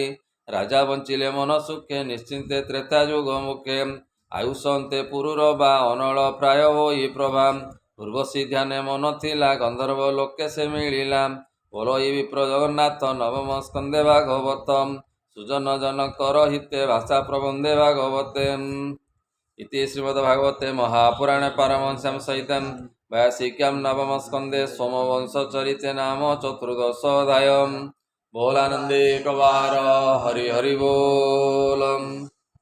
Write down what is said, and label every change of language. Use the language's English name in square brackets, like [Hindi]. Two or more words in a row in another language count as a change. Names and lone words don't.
[Odia] ରାଜା ବଞ୍ଚିଲେ ମନ ସୁଖେ ନିଶ୍ଚିନ୍ତେ ତ୍ରେତା ଯୁଗ ମୁଖେ। ଆୟୁଷ ଅନ୍ତେ ପୁରୁରବା ଅନଳ ପ୍ରାୟ ହୋଇ ପ୍ରଭା। ଉର୍ବଶୀ ଧ୍ୟାନେ ମନ ଥିଲା ଗନ୍ଧର୍ବ ଲୋକେ ସେ ମିଳିଲା। ବୋଲଇ ବିପ୍ର ଜଗନ୍ନାଥ ନବମ ସ୍କନ୍ଧେ ଭାଗବତ। ସୁଜନ ଜନକର ହିତେ ଭାଷା ପ୍ରବନ୍ଧେ ଭାଗବତେ। [Sanskrit] इति श्रीमद्भागवते महापुराणे पारमहंस्यां सहितं व्यासिक्यां नवम स्कन्धे सोमवंशचरिते नाम चतुर्दशोऽध्यायः। [Odia] ବୋଲାନନ୍ଦେ କବାର ହରି ହରି ବୋଲ।